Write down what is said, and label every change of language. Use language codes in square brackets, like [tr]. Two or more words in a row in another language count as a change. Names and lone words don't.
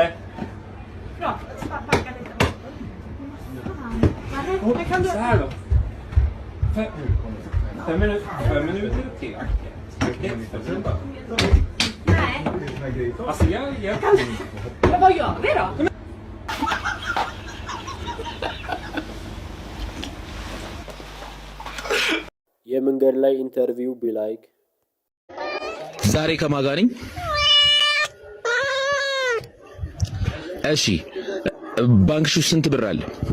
[sv] Bra, backa lite. Kan du... Så här då. 5 minuter till. Nej. Alltså, jag... Men vad gör vi då? [am] የመንገድ ላይ ኢንተርቪው ቢላይክ ዛሬ ከማን ጋር ነኝ? እሺ ባንክሽ ውስጥ ስንት ብር አለ?